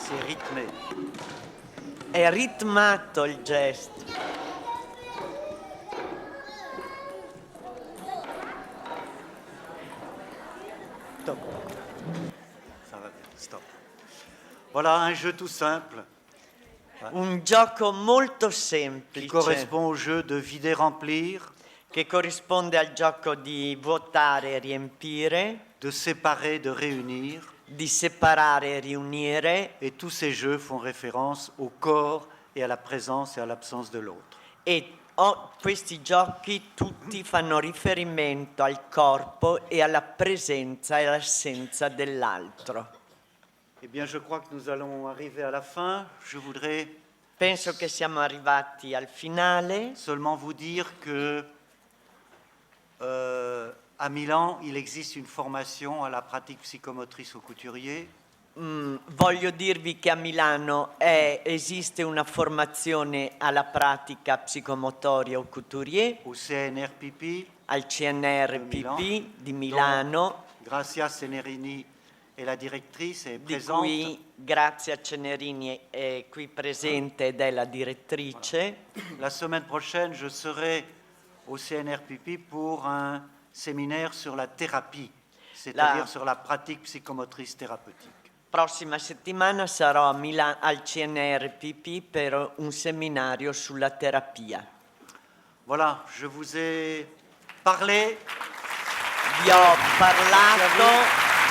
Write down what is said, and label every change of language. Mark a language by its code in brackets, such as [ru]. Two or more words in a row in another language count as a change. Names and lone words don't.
[fr] rythmé. [it] È ritmato il gesto. [fr] Stop. Ça va bien, stop. Voilà un jeu tout simple [it] Un gioco molto [fr] qui [it] semplice [fr] correspond au jeu de vider-remplir, [it] che corrisponde al gioco di vuotare e riempire, [fr] de séparer, de réunir. [it] di separare e riunire, [fr] Et tous ces jeux font référence au corps et à la présence et à l'absence de l'autre. [it] e questi giochi tutti fanno riferimento al corpo e alla presenza e all'assenza dell'altro. [fr] Eh bien, je crois que nous allons arriver à la fin. Je voudrais [it] Penso che siamo arrivati al finale. [fr] seulement vous dire que à Milan, il existe une formation à la pratique psychomotrice au couturier. [it] Voglio dirvi che a Milano esiste una formazione alla pratica psicomotoria o couturier, [fr] Au CNRPP, [it] al CNRPP di Milano, [fr] Grazia Cenerini est la directrice et [it] di [fr] présente. [it] cui Grazia Cenerini è qui presente ed è la direttrice. [fr] La semaine prochaine, je serai au CNRPP pour un séminaire sur la thérapie, c'est-à-dire sur la pratique psychomotrice thérapeutique. [it] Prossima settimana sarò a al CNRPP per un seminario sulla terapia. [fr] Voilà, je vous ai parlé. [it] Vi ho parlato